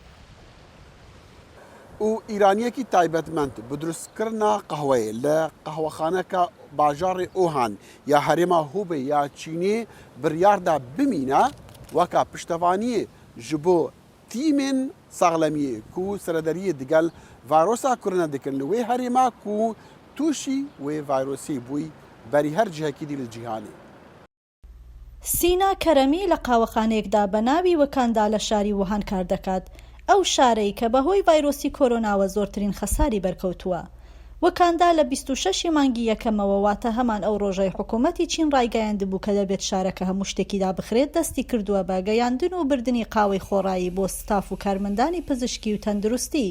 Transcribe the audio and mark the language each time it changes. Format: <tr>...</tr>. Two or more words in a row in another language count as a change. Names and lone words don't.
<ku>û îraniyekî taybetmend bi durustkirina qehweyê li qehwexaneka bajarê Ohan ya herêma Hubei ya Çînê biryar da bimîne weka piştevaniyê ji bo tîmên saxlemiyê ku seredariyê digel vayrosa korona dikin li wê herêma ku tûşî wê vayrosê bûî berî her cihekî dî li cîhanê.</ku> <ckb>سینا کەرەمی لە قاوەخانەیەکدا بە ناوی وەکاندا لە شاری ووهان کار دەکات. ئەو شارەی کە بەهۆی ڤایرۆسی کۆرۆناوە زۆرترین خەساری بەرکەوتووە. وەکاندا لە 26 مانگی یەکەمەوە واتە هەمان ئەو ڕۆژەی حکوومەتی چین ڕایگەیاندبوو کە دەبێت شارەکە هەموو شتێکیدا بخرێت دەستی کردووە بە گەیاندن و بردننی قاوەی خۆڕایی بۆ ستاف و کارمەندانی پزیشکی و تەندروستی.</ckb>